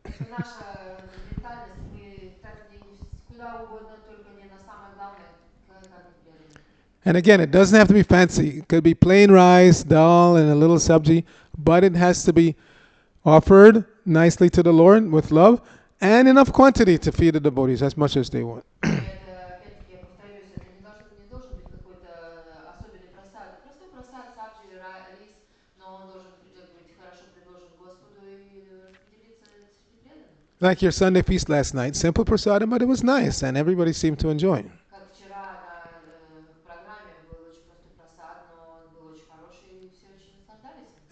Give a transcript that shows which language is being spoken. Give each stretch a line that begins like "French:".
Russian: Это наша ментальность. Мы тратим деньги куда угодно, только не на самое главное, кормить преданных.
English: And again, it doesn't have to be fancy. It could be plain rice, dal, and a little sabji, but it has to be offered nicely to the Lord with love and enough quantity to feed the devotees as much as they want.
Russian: И это, опять-таки, я повторюсь, это не должен быть какой-то особенный просад. Это простой просад, сабджи или рис, но он должен быть хорошо предложен Господу и распределиться среди преданных.
English: Like your Sunday feast last night, simple prasadam, but it was nice and everybody seemed to enjoy it.
Russian: Как вчера на программе был очень простой просад, но он был очень хороший, и все очень наслаждались им.